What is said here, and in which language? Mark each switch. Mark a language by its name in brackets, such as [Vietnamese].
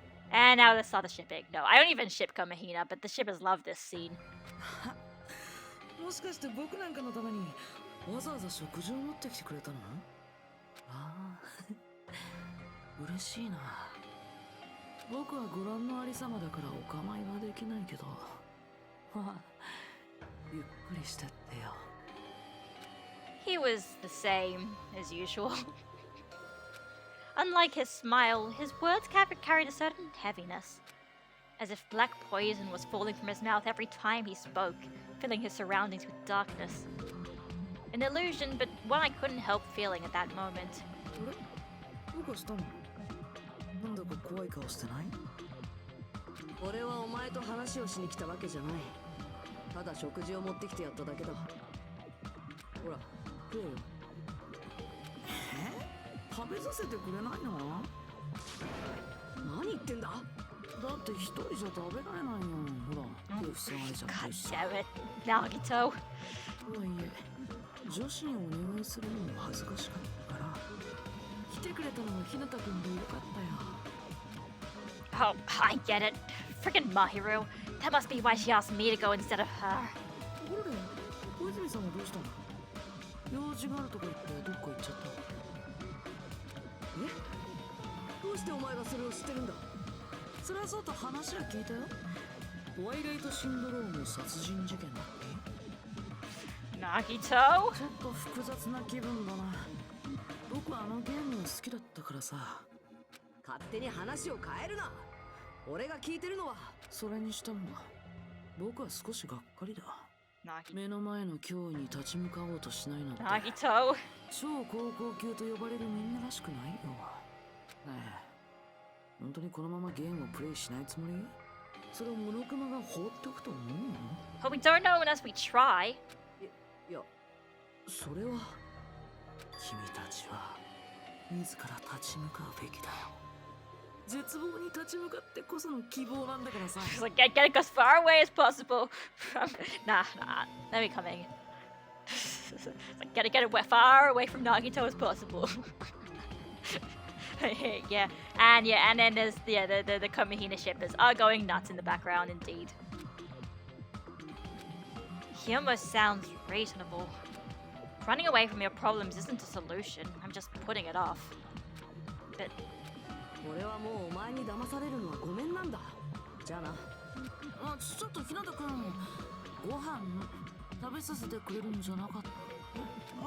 [English] And now let's start the shipping. No, I don't even ship Komahina, but the shippers love this scene. [Japanese] もしかして僕なんかのためにわざわざ食事を持ってきてくれたの？ああ、嬉しいな。僕はご覧のありさまだからお構いはできないけど、まあ、ゆっくりしてってよ。 [English] He was the same as usual. Unlike his smile, his words carried a certain heaviness, as if black poison was falling from his mouth every time he spoke, filling his surroundings with darkness. An illusion, but one I couldn't help feeling at that moment. [Japanese] どうかしたの？なんだか怖い顔してない？俺はお前と話をしに来たわけじゃない。ただ食事を持ってきてやっただけだ。ほら、食えよ。食べさせてくれないの？何言ってんだ？だって一人じゃ食べられないよ。ほら、手塞がれちゃってるし。 [English] God damn it, Nagito. [Japanese] とはいえ、女子にお願いするのも恥ずかしかったから、来てくれたのは日向君でよかったよ。 [English] Oh, I get it. Friggin' Mahiru. That must be why she asked me to go instead of her. [Japanese] ところで、小泉さんはどうしたの？用事があるとか言ってどっか行っちゃった。どうしてお前がそれを知ってるんだ？それはそうと話は聞いたよ。ホワイライトシンドローム殺人事件だって。 [English] Nagito? [Japanese] ちょっと複雑な気分だな。僕はあのゲームが好きだったからさ。勝手に話を変えるな。俺が聞いてるのは。それにしても僕は少しがっかりだ。目の前の脅威に立ち向かおうとしないなんて。 [English] Nagito. [Japanese] 超高校級と呼ばれるみんならしくないよ。ねえ、本当にこのままゲームをプレイしないつもり？それをモノクマが放っておくと思うの？ [English] But we don't know unless we try. [Japanese] いや、それは君たちは自ら立ち向かうべきだよ。絶望に立ち向かってこその希望なんだからさ。 [English] Just like get as far away as possible from. Nah, let me come in. Like get as far away from Nagito as possible. yeah, and then there's the Komahina shippers are going nuts in the background indeed. He almost sounds reasonable. Running away from your problems isn't a solution. I'm just putting it off. But [Japanese] 俺はもうお前に騙されるのはごめんなんだ。じゃあな。あ、ちょっと日向君、ご飯食べさせてくれるんじゃなかった？